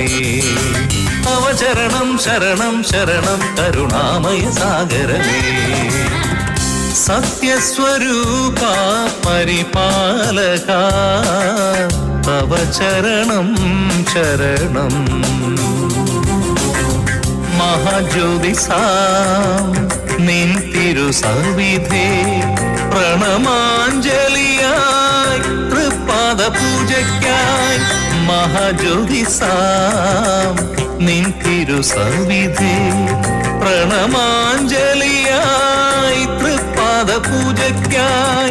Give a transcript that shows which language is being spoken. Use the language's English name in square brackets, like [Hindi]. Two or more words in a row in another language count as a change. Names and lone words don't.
[Sanskrit] तव चरणं शरणं शरणं करुणामय सागरमे. सत्यस्वरूपा परिपालका तव चरणं शरणं. [Malayalam] മഹാജ്യോതിസാം നിൻ തിരുസവിധേ പ്രണമാഞ്ജലിയായി തൃപ്പാദ പൂജയ്ക്കായി. മഹാജ്യോതിസാം നിൻ തിരുസവിധേ പ്രണമാഞ്ജലിയായി തൃപ്പാദ പൂജയ്ക്കായി.